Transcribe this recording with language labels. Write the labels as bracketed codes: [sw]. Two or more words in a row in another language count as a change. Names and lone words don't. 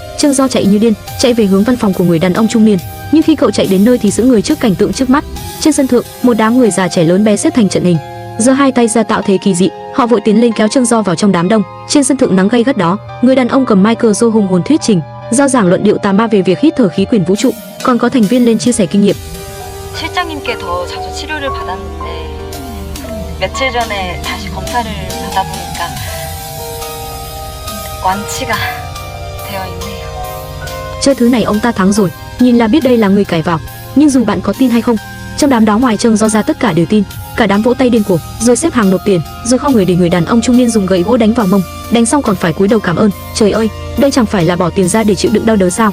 [vi] Trương Do chạy như điên, chạy về hướng văn phòng của người đàn ông trung niên. Nhưng khi cậu chạy đến nơi thì sững người trước cảnh tượng trước mắt. Trên sân thượng, một đám người già trẻ lớn bé xếp thành trận hình, giơ hai tay ra tạo thế kỳ dị. Họ vội tiến lên kéo Trương Do vào trong đám đông. Trên sân thượng nắng gay gắt đó, người đàn ông cầm micro hùng hồn thuyết trình, giao giảng luận điệu tà ma về việc hít thở khí quyển vũ trụ. Còn có thành viên lên chia sẻ kinh nghiệm. [ko] 실장님께 더 자주 치료를 받았는데 며칠 전에 다시 검사를 받아보니까 완치가 되어 있네요. [vi] Chơi thứ này ông ta thắng rồi, nhìn là biết đây là người cải vào. Nhưng dù bạn có tin hay không, trong đám đó ngoài Trương Do ra tất cả đều tin. Cả đám vỗ tay điên cuồng, rồi xếp hàng nộp tiền, rồi không người để người đàn ông trung niên dùng gậy gỗ đánh vào mông. Đánh xong còn phải cúi đầu cảm ơn. Trời ơi, đây chẳng phải là bỏ tiền ra để chịu đựng đau đớn sao?